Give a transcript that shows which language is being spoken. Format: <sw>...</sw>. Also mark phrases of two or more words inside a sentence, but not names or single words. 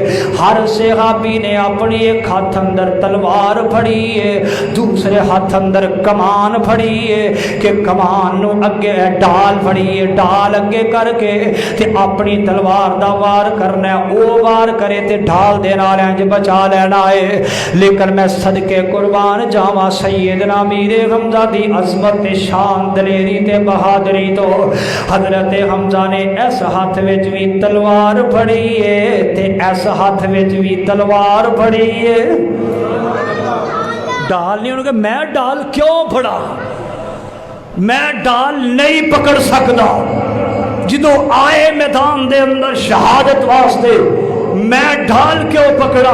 <pa>ہر صحابی نے اپنی ایک ہاتھ اندر تلوار پھڑی ہے، دوسرے ہاتھ اندر کمان پھڑی ہے کہ کمان نو اگے ڈال پھڑی ہے، ڈال اگے کر کے تے اپنی تلوار دا وار کرنا ہے، او وار کرے تے ڈال دے نال انج بچا لینا ہے۔ لیکن میں صدقے قربان جاواں سیدنا امیر حمزہ دی عظمت تے شان دلیری تے بہادری تو حضرت حمزہ نے اس ہاتھ وچ بھی تلوار پھڑی ہے تے اس ہاتھ وچ بھی تلوار پڑی ہے۔ ڈال نہیں انہوں کہ میں ڈال کیوں پڑا، میں ڈال نہیں پکڑ سکتا، جدو آئے میدان دے اندر شہادت واسطے میں ڈھال کیوں پکڑا؟</pa>